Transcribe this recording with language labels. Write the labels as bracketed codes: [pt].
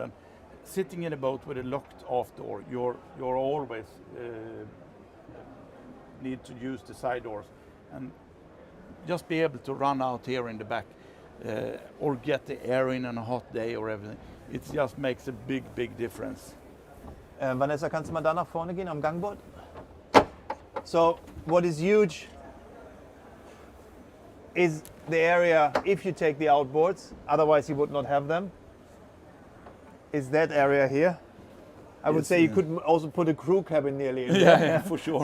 [en] And sitting in a boat with a locked off door, you're always need to use the side doors, and just be able to run out here in the back or get the air in on a hot day or everything. It just makes a big difference. [de] Vanessa, kannst du mal da nach vorne gehen am Gangboard? [en] So what is huge is the area, if you take the outboards, otherwise you would not have them, is that area here. I would say you could also put a crew cabin nearly in there. Yeah, for sure.